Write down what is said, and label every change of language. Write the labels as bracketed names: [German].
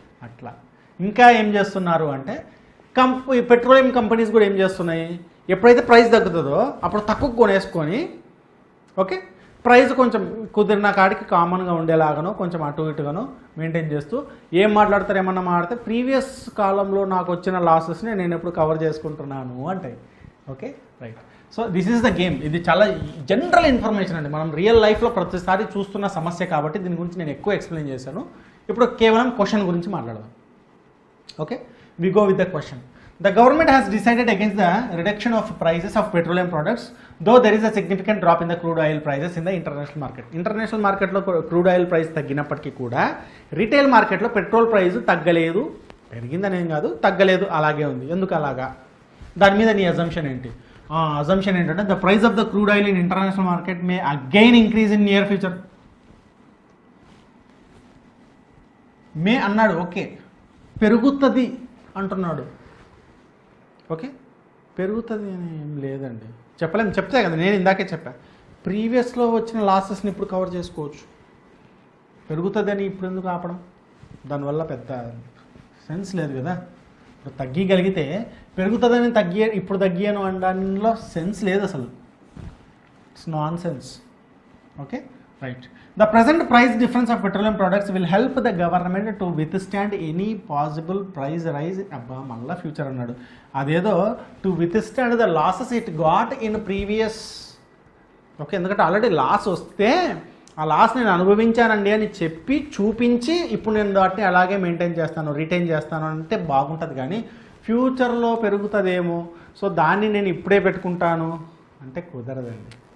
[Telugu] అట్లా ఇంకా ఏం చేస్తున్నారు అంటే పెట్రోలియం కంపెనీస్ కూడా ఏం చేస్తున్నాయి, ఎప్పుడైతే ప్రైస్ తగ్గుతుందో అప్పుడు తక్కువ కొనేసుకొని, ఓకే, ప్రైస్ కొంచెం కుదిరిన కాడికి కామన్గా ఉండేలాగానో కొంచెం అటు ఇటుగానో మెయింటైన్ చేస్తూ ఏం మాట్లాడతారు, ఏమన్నా మాట్లాడితే ప్రీవియస్ కాలంలో నాకు వచ్చిన లాసెస్ని నేను ఎప్పుడు కవర్ చేసుకుంటున్నాను అంటే. Okay, right. [English] So this is the game. [Telugu] ఇది చాలా జనరల్ ఇన్ఫర్మేషన్ అండి, మనం రియల్ లైఫ్లో ప్రతిసారి చూస్తున్న సమస్య కాబట్టి దీని గురించి నేను ఎక్కువ ఎక్స్ప్లెయిన్ చేశాను. ఇప్పుడు కేవలం క్వశ్చన్ గురించి మాట్లాడదాం. [English] Okay, we go with the question. The government has decided against the reduction of prices of petroleum products, though there is a significant drop in the crude oil prices in the international market. [Telugu] International market లో crude oil price తగ్గినప్పటికీ కూడా retail మార్కెట్లో petrol price తగ్గలేదు, పెరిగిందనేం కాదు, తగ్గలేదు, అలాగే ఉంది. ఎందుకు అలాగా? దాని మీద నీ అజంప్షన్ ఏంటి? అజంప్షన్ ఏంటంటే [English] The price of the crude oil in international market may again increase in near future. [Telugu] మే అన్నాడు, ఓకే, పెరుగుతుంది అంటున్నాడు. ఓకే, పెరుగుతుంది అని ఏం లేదండి, చెప్పలేము. చెప్తే కదా, నేను ఇందాకే చెప్పా, ప్రీవియస్లో వచ్చిన లాసెస్ని ఇప్పుడు కవర్ చేసుకోవచ్చు. పెరుగుతుంది అని ఇప్పుడు ఎందుకు ఆపడం? దానివల్ల పెద్ద సెన్స్ లేదు కదా. ఇప్పుడు తగ్గగలిగితే పెరుగుతుందని ఇప్పుడు తగ్గాను అనడంలో సెన్స్ లేదు అసలు. [English] It's nonsense. Okay, right. The present price difference of petroleum products will help the government to withstand any possible price rise. [Telugu] అబ్బా, మళ్ళీ ఫ్యూచర్ అన్నాడు. అదేదో [English] To withstand the losses it got in previous. [Telugu] Okay, ఎందుకంటే already loss వస్తే ఆ loss నేను అనుభవించానండి అని చెప్పి చూపించి ఇప్పుడు నేను వాటిని అలాగే మెయింటైన్ చేస్తాను, రిటైన్ చేస్తాను అంటే బాగుంటుంది. కానీ ఫ్యూచర్లో పెరుగుతుందేమో, సో దాన్ని నేను ఇప్పుడే పెట్టుకుంటాను అంటే కుదరదండి.